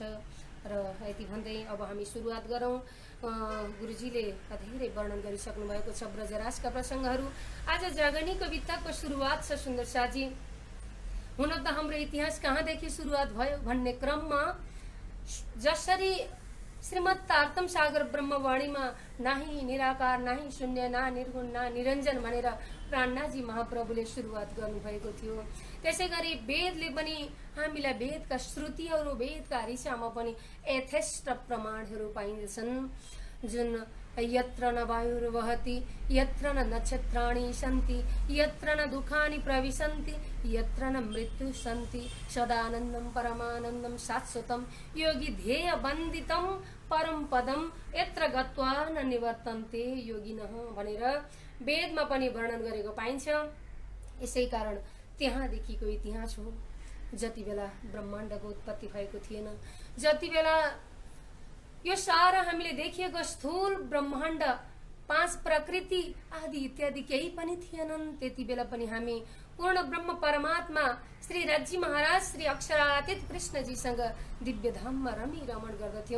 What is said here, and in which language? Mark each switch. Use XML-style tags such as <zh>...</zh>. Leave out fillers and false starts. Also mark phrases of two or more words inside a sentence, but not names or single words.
<ne>र यति भन्दै अब हामी सुरुवात गरौँ। गुरुजीले धेरै वर्णन गरिसक्नु भएको छ ब्रजराजका प्रसङ्गहरू। आज जागनीको वितकको सुरुवात छ सुन्दर साजी। हुन त हाम्रो इतिहास कहाँदेखि सुरुवात भयो भन्ने क्रममा जसरी श्रीमद् तारतम सागर ब्रह्मवाणीमा</ne> <hi>नाही निराकार, नाही शून्य, ना निर्गुण, ना निरञ्जन</hi> <ne>भनेर प्राणनाथजी महाप्रभुले सुरुवात गर्नुभएको थियो, त्यसै गरी वेदले पनि हामीलाई वेदका श्रुतिहरू, वेदका ऋषामा पनि यथेष्ट प्रमाणहरू पाइन्छन्।</ne> <sa>जुन यत्र न वायुर्वहति, यत्र न नक्षत्राणि सन्ति, यत्र न दुःखानि प्रविशन्ति, यत्र न मृत्यु सन्ति, सदानन्दं परमानन्दं शाश्वतं योगी ध्येय वन्दितं परम पदम यत्र गत्वा न निवर्तन्ते योगिनः</sa> <ne>भनेर वेदमा पनि वर्णन गरेको पाइन्छ। यसै कारण त्यहाँदेखिको इतिहास हो। जति बेला ब्रह्माण्डको उत्पत्ति भएको थिएन, जति बेला यो सारा हामीले देखिएको स्थूल ब्रह्माण्ड, 5 प्रकृति आदि इत्यादि केही पनि थिएनन्, त्यति बेला पनि हामी पूर्ण ब्रह्म परमात्मा श्री राजी महाराज श्री अक्षरातीत कृष्णजीसँग दिव्य धाममा रमण गर्दथ्यौं।</ne>